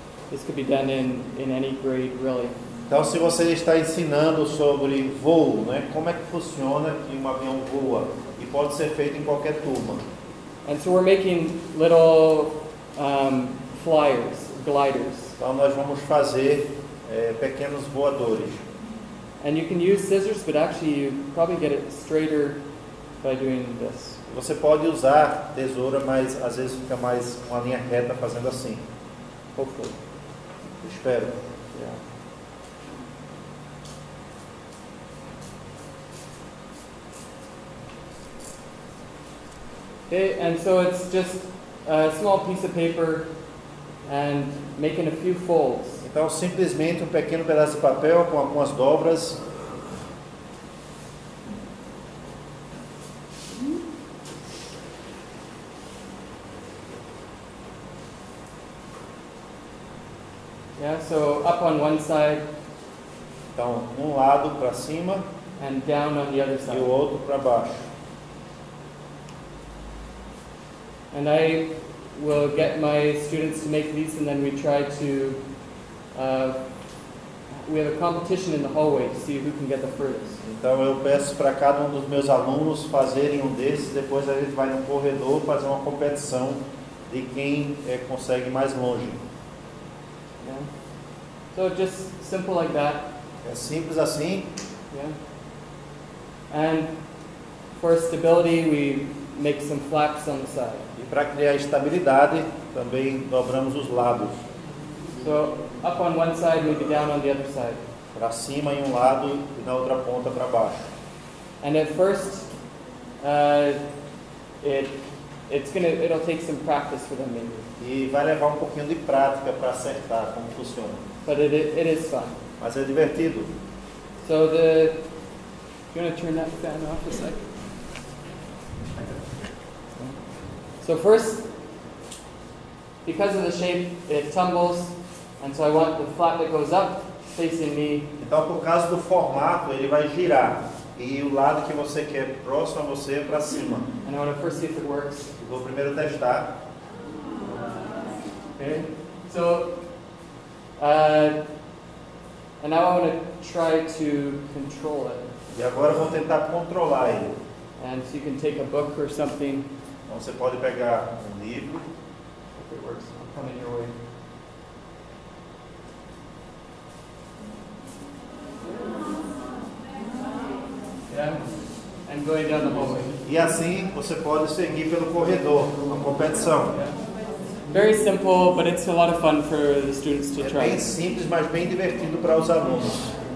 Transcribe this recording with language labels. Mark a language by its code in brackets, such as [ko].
[en] This could be done in any grade, really. [pt] Então, se você está ensinando sobre voo, né, como é que funciona que um avião voa, e pode ser feito em qualquer turma. [en] And so we're making little flyers, gliders. [pt] Então, nós vamos fazer pequenos voadores. [en] And you can use scissors, but actually you probably get it straighter by doing this. [pt] Você pode usar tesoura, mas às vezes fica mais uma linha reta fazendo assim. [en] Hopefully. [pt] Espero. [en] Yeah. Okay, and so it's just a small piece of paper and making a few folds. [pt] Então, simplesmente um pequeno pedaço de papel com algumas dobras. [en] Yeah, so up on one side. [pt] Então, um lado para cima [en] and down on the other [pt] e [en] side. [pt] o outro para baixo. [en] And I will get my students to make these, and then we try to, we have a competition in the hallway to see who can get the furthest. [pt] Então eu peço para cada um dos meus alunos fazerem um desses, depois a gente vai no corredor fazer uma competição de quem consegue mais longe. [en] Yeah. So just simple like that. [pt] É simples assim. [en] Yeah. And for stability, we make some flaps on the side. [pt] E para criar estabilidade, também dobramos os lados. [en] So up on one side, maybe down on the other side. [pt] Para cima em um lado e na outra ponta para baixo. [en] And at first, it'll take some practice for them maybe. [pt] E vai levar um pouquinho de prática para acertar como funciona. [en] But it is fun. [pt] Mas é divertido. [en] So do you want to turn that fan off a second? So first, because of the shape, it tumbles, and so I want the flap that goes up facing me. [pt] Então, por causa do formato, ele vai girar. E o lado que você quer próximo a você é para cima. [en] And I want to first see if it works. [pt] Vou primeiro testar. [en] Okay. So, and now I want to try to control it. [pt] E agora eu vou tentar controlar ele. [en] And so you can take a book or something. [pt] Então você pode pegar um livro. [en] If it works, I'll come in your way. Yeah, and going down the hallway. [pt] E assim você pode seguir pelo corredor, uma competição. [en] Yeah. Very simple, but it's a lot of fun for the students to [pt] É try. bem simples, mas bem divertido para os alunos.